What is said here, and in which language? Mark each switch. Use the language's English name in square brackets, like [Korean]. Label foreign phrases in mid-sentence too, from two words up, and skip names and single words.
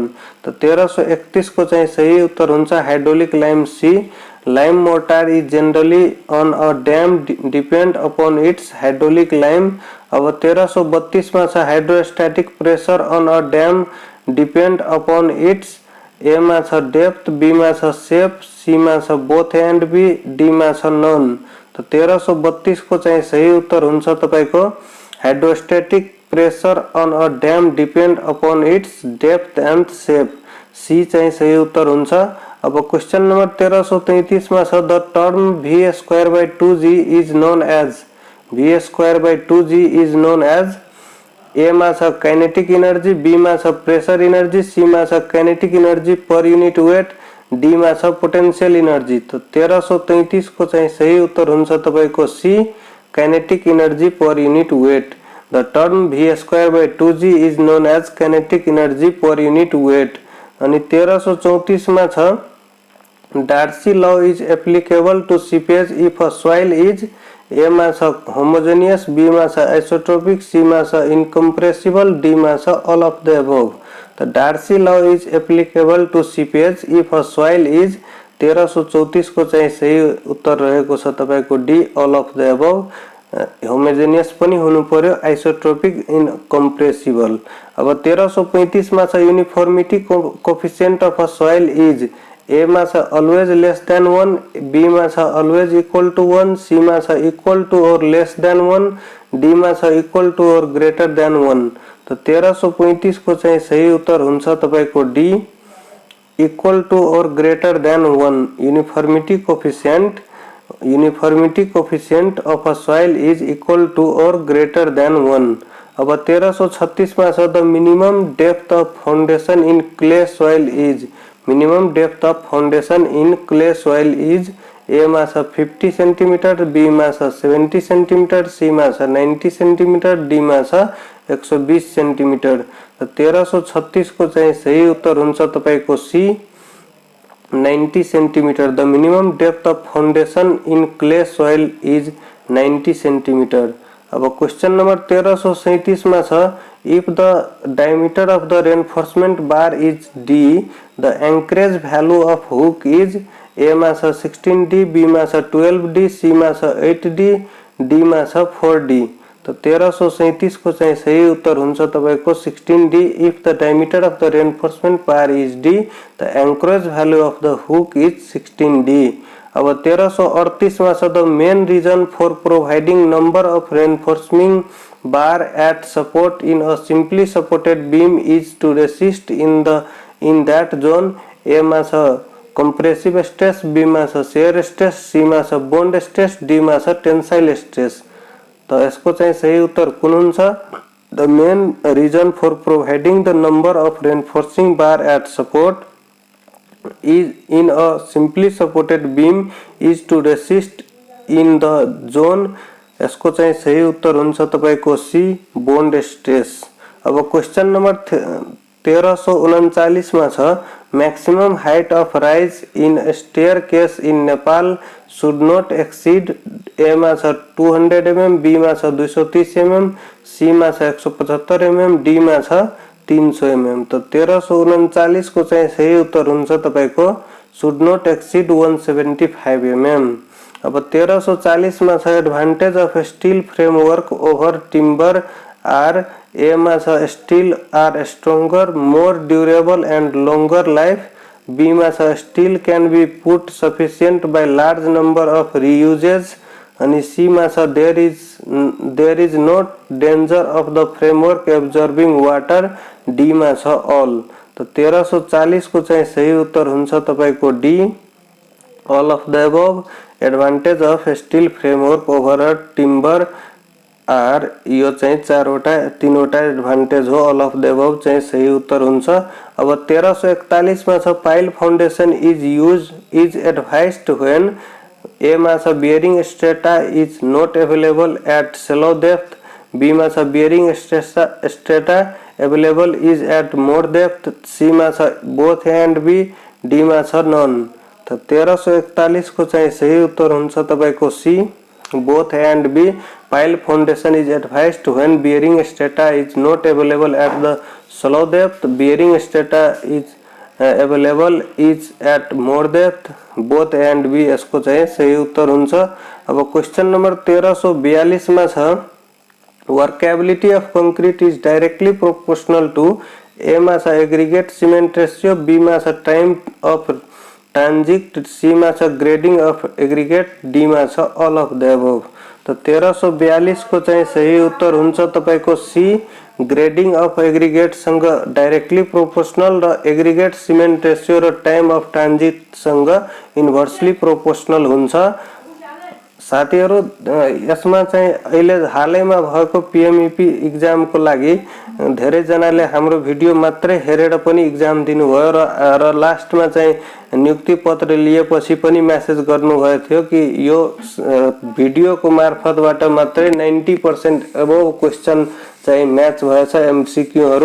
[Nepali] त 1331 को चाहिँ सही उत्तर हुन्छ [English] hydraulic lime, C, lime mortar is generally on a dam depend upon its hydraulic lime. [Nepali] अब 1332 मा छ [English] hydrostatic pressure on a dam depend upon its, A [Nepali] मा छ [English] depth, B [Nepali] मा छ [English] shape, C [Nepali] मा छ [English] both and B, [Nepali] डी मा छ नन। त 1332 को चाहिँ सही उत्तर हुन्छ तपाईको [English] hydrostatic pressure on a dam depend upon its depth and shape, [Nepali] सी चाहिँ सही उत्तर हुन्छ। [English] अब question number 1333 [Nepali] मा छ [English] the term v²/2g is known as, v²/2g is known as, ए [Nepali] मा छ [English] kinetic energy, B [Nepali] मा छ [English] pressure energy, C [Nepali] मा छ [English] kinetic energy per unit weight, D [Nepali] मा छ [English] potential energy. [Nepali] तो 1333 को चाहिँ सही उत्तर हुन्छ तपाईको सी, [English] kinetic energy per unit weight. the term v²/2g is known as kinetic energy per unit weight. [Nepali] अनि 1334 मा छ [English] Darcy law is applicable to seepage if a soil is, ए [Nepali] मा छ [English] homogeneous, B [Nepali] मा छ [English] isotropic, C [Nepali] मा छ [English] incompressible, D [Nepali] मा छ [English] all of the above. the Darcy law is applicable to seepage if a soil is, [Nepali] 1334 को चाहिँ सही उत्तर रहेको छ तपाईको [English] डी, all of the above. [Nepali] होमोजेनियस पनि हुनु पर्यो, आइसोट्रोपिक, इनकम्प्रेसिबल। अब 1335 मा छ [English] uniformity coefficient of a soil is A [Nepali] मा छ [English] always less than 1, B [Nepali] मा छ [English] always equal to 1, C [Nepali] मा छ [English] equal to or less than 1, D [Nepali] मा छ [English] equal to or greater than 1. [Nepali] तो 1335 को चाहिँ सही उत्तर हुन्छ तपाईको डी, [English] equal to or greater than 1. uniformity coefficient of a soil is equal to or greater than 1. [Nepali] अब 1336 मा छ [English] the minimum depth of foundation in clay soil is, minimum depth of foundation in clay soil is A [Nepali] मा छ [English] 50 centimeter, B [Nepali] मा छ [English] 70 centimeter, C [Nepali] मा छ [English] 90 centimeter, D [Nepali] मा छ [English] 120 सेंटीमीटर। [Nepali] तो 1336 को चाहिँ सही उत्तर हुन्छ तपाईको सी, 90 सेंटीमीटर। [English] the minimum depth of foundation in clay soil is 90 centimeter. अब question number 1337 [Nepali] में छ [English] if the diameter of the reinforcement bar is D, the anchorage value of hook is A [Nepali] में छ [English] 16D, बी [Nepali] में छ [English] 12D, सी [Nepali] में छ [English] 8D, डी [Nepali] में छ [English] 4D। [Nepali] तो 1337 को चाहिँ सही उत्तर हुन्छ तपाईको 16D। [English] if the diameter of the reinforcement bar is D, the anchorage value of the hook is 16D. [Nepali] अब 1338 में छ [English] the main reason for providing number of reinforcing bar at support in a simply supported beam is to resist in that zone. ए [Nepali] में छ [English] compressive stress, B [Nepali] में छ [English] shear stress, C [Nepali] में छ [English] bond stress, D [Nepali] में छ [English] tensile stress. [Nepali] तो इसको चाहिँ सही उत्तर कुन हुन्छ? [English] the main reason for providing the number of reinforcing bar at support is in a simply supported beam is to resist in the zone। [Nepali] यसको चाहिँ सही उत्तर हुन्छ तपाईको सी, [English] bond stress. अब question number 1339 [Nepali] मा छ [English] maximum height of rise in staircase in Nepal should not exceed A [Nepali] मा छ [English] 200 mm, बी [Nepali] मा छ [English] 230 mm, सी [Nepali] मा छ [English] 175 mm, डी [Nepali] मा छ [English] 300 mm। [Nepali] तो 1339 को चाहिँ सही उत्तर हुन्छ तपाईको [English] should not exceed 175 mm. [Nepali] अब 1340 मा छ [English] advantage of steel framework over timber are, A [Nepali] मा छ [English] steel are stronger, more durable and longer life, B [Nepali] मा छ [English] steel can be put sufficient by large number of reuses, [Nepali] अनि सी मा छ [English] there is not danger of the framework absorbing water, D [Nepali] मा छ [English] ऑल। [Nepali] तो 1340 को चाहिँ सही उत्तर हुन्छ तपाईको डी, [English] all of the above. advantage of steel framework over a timber are, [Nepali] यो चाहिँ तीनवटा एडभान्टेज हो, [English] all of the above [Nepali] चाहिँ सही उत्तर हुन्छ। अब 1341 मा छ [English] pile foundation is advised when A [Nepali] मा छ [English] bearing strata is not available at shallow depth, B [Nepali] मा छ [English] bearing strata available is at more depth, C [Nepali] मा छ [English] both A and B, D [Nepali] मा छ [English] नन। [Nepali] तो 1341 को चाहिँ सही उत्तर हुन्छ तपाईको सी, [English] both A and B. pile foundation is advised when bearing strata is not available at the shallow depth, bearing strata is available is at more depth, both A and B. [Nepali] यसको चाहिँ सही उत्तर हुन्छ। [English] अब question number 1342 [Nepali] मा छ [English] workability of concrete is directly proportional to, ए [Nepali] मा छ [English] aggregate cement ratio, B [Nepali] मा छ [English] time of transit, C [Nepali] मा छ [English] grading of aggregate, D [Nepali] मा छ [English] all of the above. [Nepali] तो 1342 को चाहिँ सही उत्तर हुन्छ तपाईको सी, [English] grading of aggregate सँग directly proportional र aggregate cement ratio र time of transit सँग inversely proportional हुन्छ। [Nepali] साथीहरु यसमा चाहिँ अहिले हालैमा भएको पीएमईपी एक्जाम को लागि धेरै जनाले हाम्रो भिडियो मात्रै हेरेर पनि एक्जाम दिनुभयो र लास्टमा चाहिँ नियुक्ति पत्र लिएपछि पनि मेसेज गर्नुभएको थियो कि यो भिडियो को मार्फतबाट मात्रै 90% [English] above question [Nepali] चाहिँ म्याच भएछ एमसीक्यू हरु।